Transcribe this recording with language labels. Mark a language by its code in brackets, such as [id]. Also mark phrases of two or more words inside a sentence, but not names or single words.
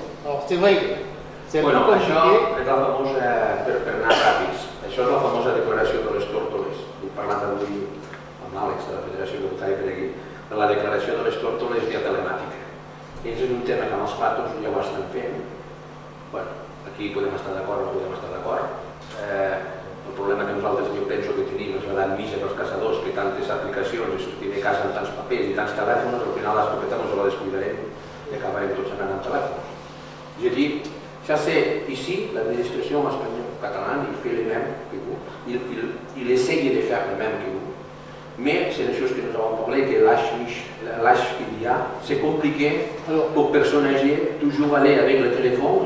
[fr] Alors c'est vrai, c'est un peu [ca] Bueno, això [fr] compliqué. [ca] és la famosa, per anar ràpids, això és la famosa declaració de les tórtoles. He parlat avui amb l'Àlex de la Federació Voluntària per aquí, de la declaració de les tórtoles via telemàtica. Ells és un tema que amb els patos ja ho estan fent. Bueno, aquí podem estar d'acord o no podem estar d'acord. El problema que nosaltres jo penso que tenim és l'edat mitja dels caçadors, que tantes aplicacions i sortir de casa amb tants papers i tants telèfons, al final l'escopeta no se la descuidarem i acabarem tots anant amb telèfons. [fr] Je dis, ça c'est ici, l'administration espagnole, catalane, il fait le même que vous, il essaye de faire le même que vous. Mais c'est des choses que nous avons parlé, que l'âge qu'il y a, c'est compliqué pour personnes âgées, toujours aller avec le téléphone.